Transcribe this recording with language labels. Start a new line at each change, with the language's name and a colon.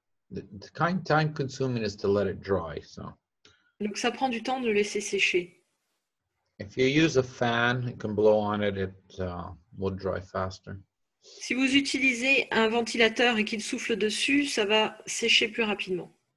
English: The kind time consuming is to let it dry. So
French: Donc ça prend du temps de le laisser sécher.
English: if you use a fan, it can blow on it. It will dry faster.
French: Si vous utilisez un ventilateur et qu'il souffle dessus, ça va sécher plus rapidement.